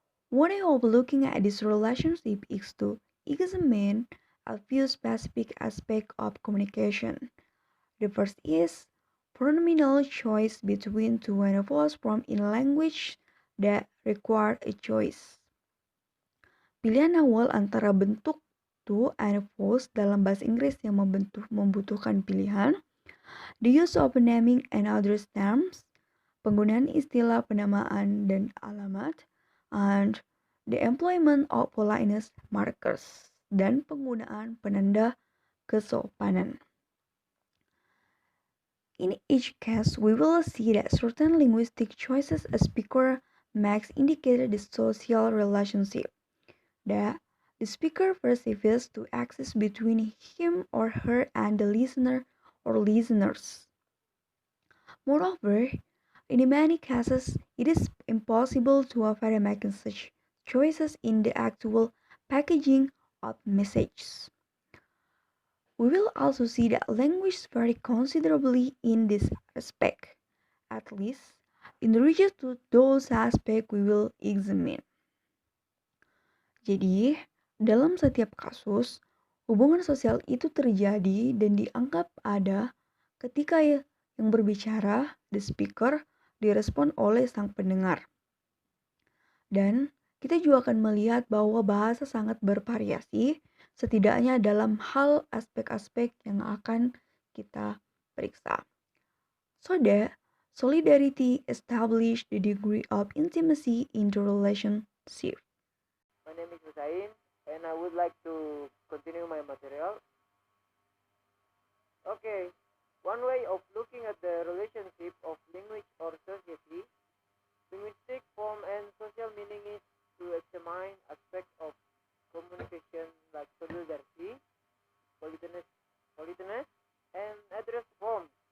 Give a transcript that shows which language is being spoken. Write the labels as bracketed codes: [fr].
[en] One way of looking at this relationship is to examine a few specific aspects of communication. The first is pronominal choice between two and vowels from in language that require a choice. [id] Pilihan awal antara bentuk to and vowels dalam bahasa Inggris yang membutuhkan pilihan. [en] The use of naming and address terms, [id] penggunaan istilah penamaan dan alamat, [en] and the employment of politeness markers, [id] dan penggunaan penanda kesopanan. [en] In each case, we will see that certain linguistic choices a speaker makes indicate the social relationship that the speaker perceives to exist between him or her and the listener or listeners. Moreover, in many cases, it is impossible to avoid making such choices in the actual packaging of messages. We will also see that language vary considerably in this respect, at least in relation to those aspects we will examine. [id] Jadi, dalam setiap kasus, hubungan sosial itu terjadi dan dianggap ada ketika yang berbicara, [en] the speaker, [id] direspon oleh sang pendengar. Dan kita juga akan melihat bahwa bahasa sangat bervariasi, setidaknya dalam hal aspek-aspek yang akan kita periksa. [en] So that solidarity establish the degree of intimacy in the relationship. My name is Hussein, and I would like to continue my material. Okay, one way of looking at the relationship of language or society, linguistic form and social meaning is to examine aspects of communication like solidarity, politeness, and address forms.